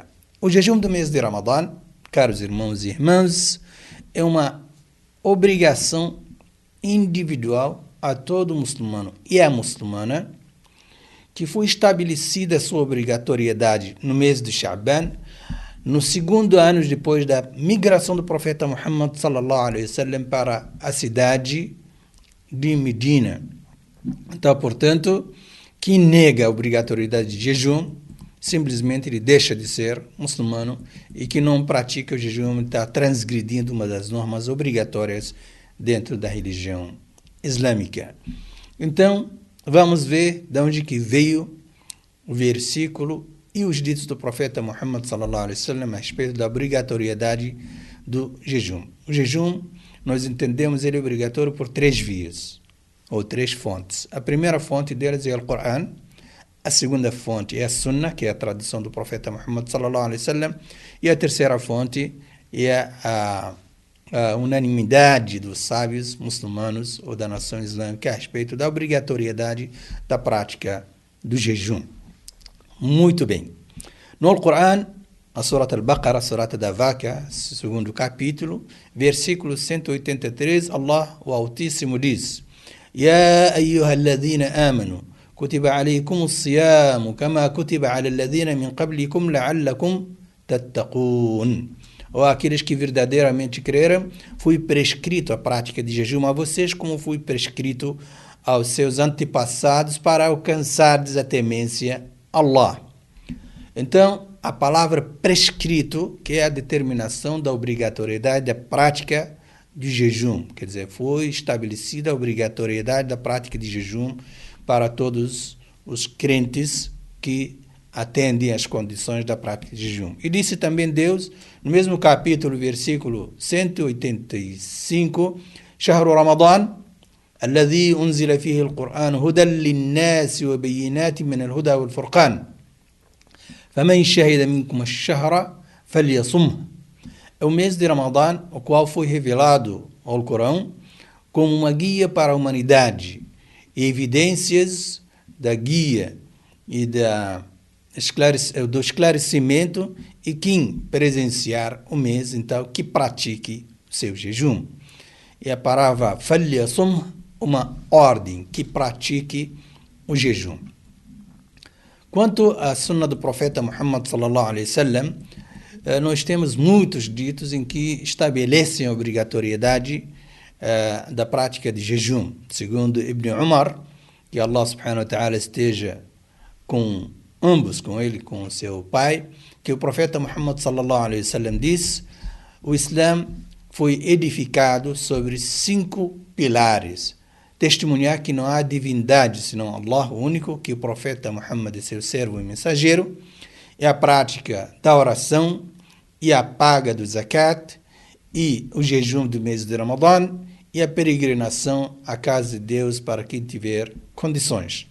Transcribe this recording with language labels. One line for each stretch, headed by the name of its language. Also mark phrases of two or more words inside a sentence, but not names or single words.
Portuguese: O jejum do mês de Ramadã, caros irmãos e irmãs, é uma obrigação individual a todo muçulmano e a muçulmana, que foi estabelecida a sua obrigatoriedade no mês de Sha'ban, no segundo ano depois da migração do profeta Muhammad
Arabic: صلى الله عليه وسلم
Portuguese: para a cidade de Medina. Então, portanto, quem nega a obrigatoriedade de jejum, simplesmente ele deixa de ser muçulmano, e que não pratica o jejum está transgredindo uma das normas obrigatórias dentro da religião islâmica. Então, vamos ver de onde que veio o versículo e os ditos do profeta Muhammad
Arabic: صلى الله عليه وسلم
Portuguese: a respeito da obrigatoriedade do jejum. O jejum, nós entendemos ele obrigatório por três vias, ou três fontes. A primeira fonte delas é o Alcorão. A segunda fonte é a Sunnah, que é a tradição do profeta Muhammad
Arabic: صلى الله عليه وسلم,
Portuguese: e a terceira fonte é a unanimidade dos sábios muçulmanos ou da nação islâmica a respeito da obrigatoriedade da prática do jejum. Muito bem. No Alcorão, a Surata Al-Baqarah, a Surata da Vaca, segundo capítulo, versículo 183, Allah, o Altíssimo, diz:
Arabic: يا أيها الذين آمنوا كتب عليكم الصيام كما كتب على الذين من قبلكم لعلكم تتقون.
Portuguese: Ou aqueles que verdadeiramente creram, foi prescrito a prática de jejum a vocês, como foi prescrito aos seus antepassados, para alcançardes a temência Allah. Então, a palavra prescrito, que é a determinação da obrigatoriedade da prática de jejum, quer dizer, foi estabelecida a obrigatoriedade da prática de jejum para todos os crentes que atendem às condições da prática de jejum. E disse também Deus, no mesmo capítulo, versículo 185,
Arabic: شهر رمضان الذي أنزل فيه القرآن هدى للناس وبينات من الهدى والفرقان فمن شهد منكم الشهر فليصمه.
Portuguese: É o mês de Ramadã, o qual foi revelado ao Corão como uma guia para a humanidade e evidências da guia e do esclarecimento, e quem presenciar o mês, então, que pratique seu jejum. E a palavra falyasum, uma ordem, que pratique o jejum. Quanto à sunna do profeta Muhammad
Arabic: صلى الله عليه وسلم,
Portuguese: nós temos muitos ditos em que estabelecem a obrigatoriedade da prática de jejum. Segundo Ibn Umar, que Allah
Arabic: سبحانه وتعالى
Portuguese: esteja com ambos, com ele, com seu pai, que o profeta Muhammad
Arabic: صلى الله عليه وسلم
Portuguese: disse: o Islã foi edificado sobre 5 pilares. Testemunhar que não há divindade senão Allah, o único, que o profeta Muhammad é seu servo e mensageiro, é a prática da oração e a paga do zakat e o jejum do mês de Ramadã e a peregrinação à casa de Deus para quem tiver condições.